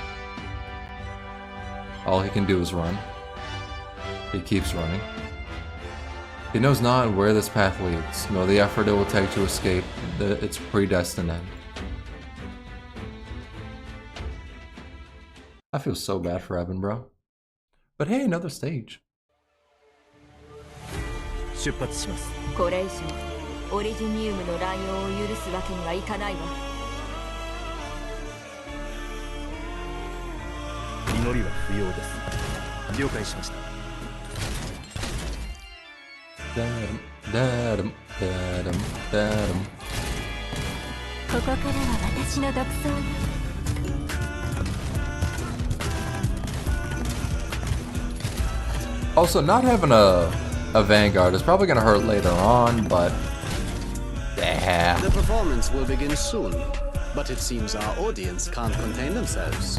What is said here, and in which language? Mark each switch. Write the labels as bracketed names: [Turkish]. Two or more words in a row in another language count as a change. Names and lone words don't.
[English] All he can do is run. He keeps running. He knows not where this path leads, nor the effort it will take to escape its predestined end. I feel so bad for Evan, bro. But hey, another stage. [Japanese] 出発します。これ以上オリジニウムの乱用を許すわけにはいかないわ。祈りは不要です。了解しました。 Da-dum, da-dum, da-dum, da-dum. ここからは私の独走よ。 [English] Also, not having a vanguard is probably gonna hurt later on, but yeah. The performance will begin soon, but it seems our audience can't contain themselves.